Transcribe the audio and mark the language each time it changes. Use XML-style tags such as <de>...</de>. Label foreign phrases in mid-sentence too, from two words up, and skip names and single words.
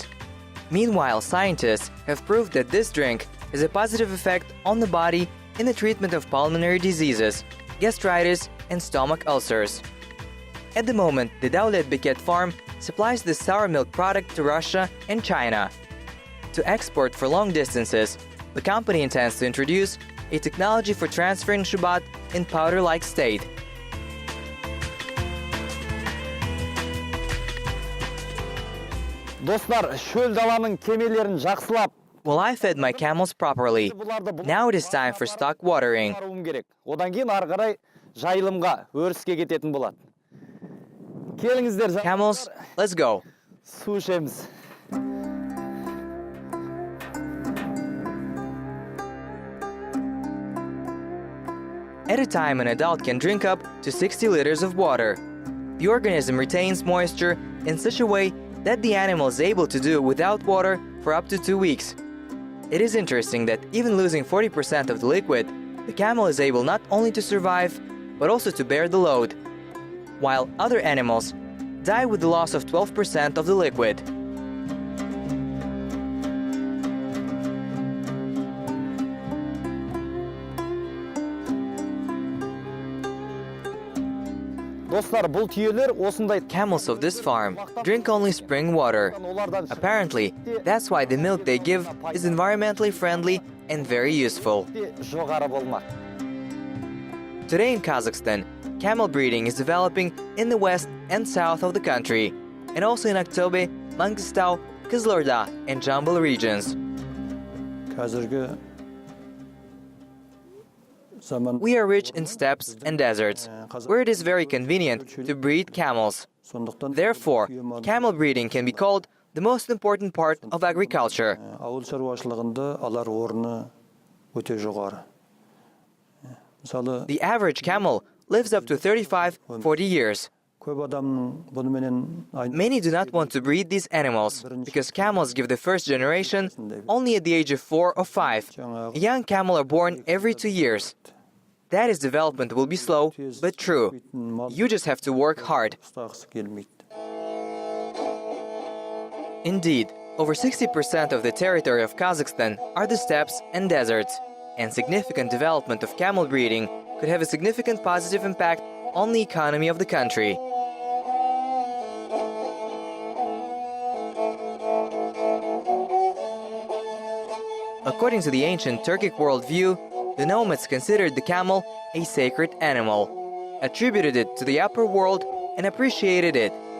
<en>Meanwhile, scientists have proved that this drink has a positive effect on the body in the treatment of pulmonary diseases, gastritis, and stomach ulcers. At the moment, the Dowlet Biket farm supplies this sour milk product to Russia and China. To export for long distances, the company intends to introduce a technology for transferring shubat in powder-like state.</en> <kk>Dostlar, шөл даланың кемелерін жақсылап,</kk> <en>Well, I fed my camels properly. Now it is time for stock watering.</en> <kk>қарауым керек. Одан кейін ары қарай жайылымға, өріске кететін болады. Келіңіздер,</kk> <en>Camels, let's go.</en> <kk>су ішеміз.</kk> <en>At a time, an adult can drink up to 60 liters of water. The organism retains moisture in such a way that the animal is able to do without water for up to 2 weeks. It is interesting that even losing 40% of the liquid, the camel is able not only to survive, but also to bear the load, while other animals die with the loss of 12% of the liquid.</en> <kk>Dostlar, бұл түйелер осындай</kk> <en>Camels of this farm drink only spring water. Apparently, that's why the milk they give is environmentally friendly and very useful.</en> <kk>жоғары болмақ.</kk> <en>Today in Kazakhstan, camel breeding is developing in the west and south of the country, and also in Aktobe, Mangistau, Kızılorda, and Jambul regions.</en> <kk>Қазіргі zaman</kk> <en>We are rich in steppes and deserts, where it is very convenient to breed camels.</en> <kk>сондықтан</kk> <en>Therefore, camel breeding can be called the most important part of agriculture.</en> <kk>ауыл шаруашылығында алар орны өте жоғары. Мысалы,</kk> <en>The average camel lives up to 35-40 years.</en> <kk>көп адамның бұнымен</kk> <en>Many do not want to breed these animals because camels give the first generation only at the age of 4 or 5. A young camel are born every 2 years. That is, development will be slow, but true. You just have to work hard.</en> <kk>ұстағысы келмейді.</kk> <en>Indeed, over 60% of the territory of Kazakhstan are the steppes and deserts, and significant development of camel breeding could have a significant positive impact on the economy of the country. According to the ancient Turkic worldview, the Nomads considered the camel a sacred animal, attributed it to the upper world, and appreciated it.</en>